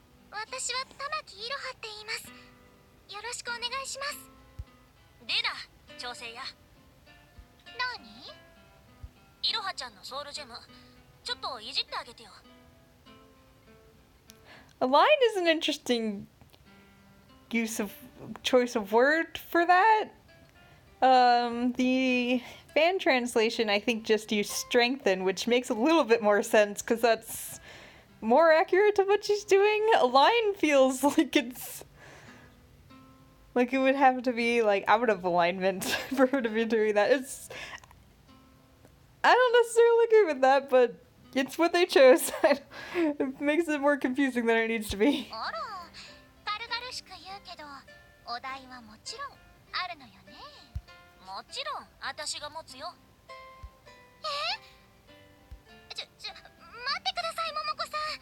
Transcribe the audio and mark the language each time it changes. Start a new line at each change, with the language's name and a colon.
Japanese: 私は玉木いろはって言います。よろしくお願いします。でだ、調整屋。何？いろはちゃんのソウルジェム、ちょっといじってあげてよ。
English: A line is an interesting choice of word for that. The fan translation, I think, just used strengthen, which makes a little bit more sense because that's more accurate to what she's doing. A line feels like it's like it would have to be like out of alignment for her to be doing that. I don't necessarily agree with that, but it's what they chose. It makes it more confusing than it needs to be.
Japanese: あら、軽々しく言うけど、お題はもちろんあるのよね。もちろん私が持つよ。待ってください、桃子さん。